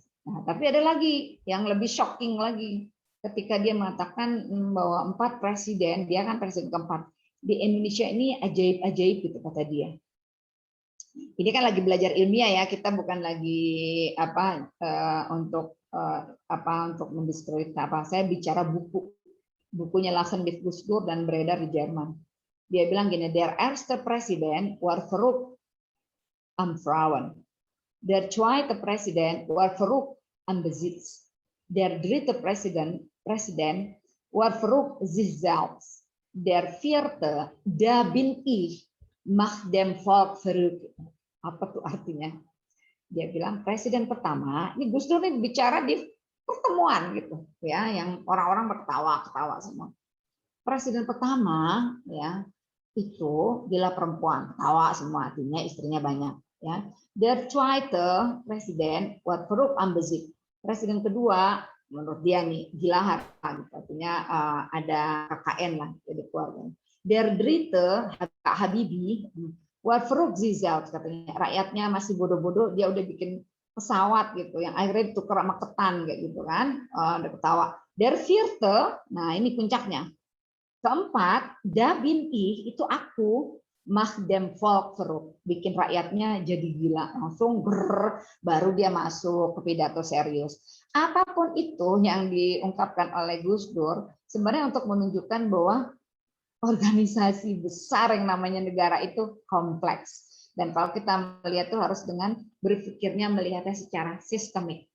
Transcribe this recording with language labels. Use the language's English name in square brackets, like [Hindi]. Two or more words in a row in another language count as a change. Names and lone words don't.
[Indonesian] Nah, tapi ada lagi yang lebih shocking lagi ketika dia mengatakan bahwa 4 presiden, dia kan presiden keempat di Indonesia ini ajaib-ajaib gitu kata dia. Ini kan lagi belajar ilmiah ya, kita bukan lagi untuk mendiskredit apa. Saya bicara bukunya Lachen mit Gus Dur dan beredar di Jerman. Dia bilang gini, [German] der erste Präsident war verrückt am Frauen. Der zweite Präsident war verrückt am Besitz. Der dritte Präsident war verrückt sich selbst. Der vierte, da bin ich, macht dem Volk verrückt. [Indonesian] Apa tuh artinya? Dia bilang presiden pertama, ini Gus Dur ini bicara di pertemuan gitu, ya, yang orang-orang berketawa-ketawa semua. Presiden pertama, ya, itu bila perempuan, ketawa semua, artinya istrinya banyak, ya. [German] Der zweite Presiden war verrückt am Besitz. [Indonesian] Presiden kedua, menurut dia nih gila harta, gitu. Artinya ada KKN lah jadi keluarga. [German] Der dritte Habibie war verrückt sich selbst, [Indonesian] katanya rakyatnya masih bodoh-bodoh, dia udah bikin pesawat gitu yang akhirnya ditukar sama ketan kayak gitu kan, udah ketawa. [German] Der vierte, [Indonesian] nah ini puncaknya. Keempat, [German] da bin ich, [Indonesian] itu aku, [German] mach dem Volk verrückt, [Indonesian] bikin rakyatnya jadi gila, langsung baru dia masuk ke pidato serius. Apapun itu yang diungkapkan oleh Gus Dur, sebenarnya untuk menunjukkan bahwa organisasi besar yang namanya negara itu kompleks. Dan kalau kita melihat itu harus dengan berpikirnya melihatnya secara sistemik.